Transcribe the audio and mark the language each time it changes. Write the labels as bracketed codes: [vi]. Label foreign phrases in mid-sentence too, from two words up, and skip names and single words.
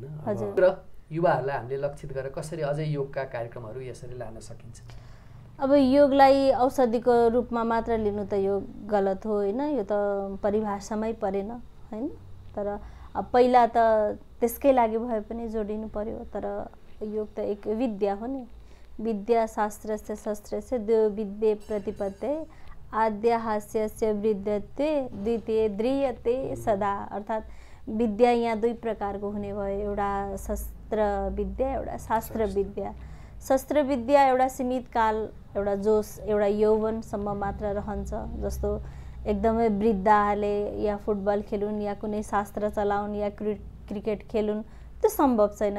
[ne] र युवाहरूलाई हामीले लक्षित गरेर कसरी अझै योगका कार्यक्रमहरू यसरी लान सकिन्छ? अब योगलाई औषधिको रूपमा मात्र लिनु त यो गलत हो होइन, यो त परिभाषामै परेन होइन। तर पहिला त त्यसकै लागि भए पनि जोडिनु पर्यो। तर योग त एक विद्या हो नि, [sa] विद्या शास्त्रस्य शस्त्रस्य द्वयो विद्ये प्रतिपत्ते आद्य हास्यस्य वृद्धत्वे द्वितीय द्रियते सदा। [ne] अर्थात् विद्या यहाँ 2 प्रकारको हुने भयो, एउटा शस्त्र विद्या, एउटा शास्त्र विद्या। शस्त्र विद्या एउटा सीमित काल, एउटा जोस, एउटा यौवनसम्म मात्र रहन्छ। जस्तो एकदमै वृद्धहरूले या फुटबल खेलुन् या कुनै शास्त्र चलाउन् या क्रिकेट खेलुन्, त्यो सम्भव छैन।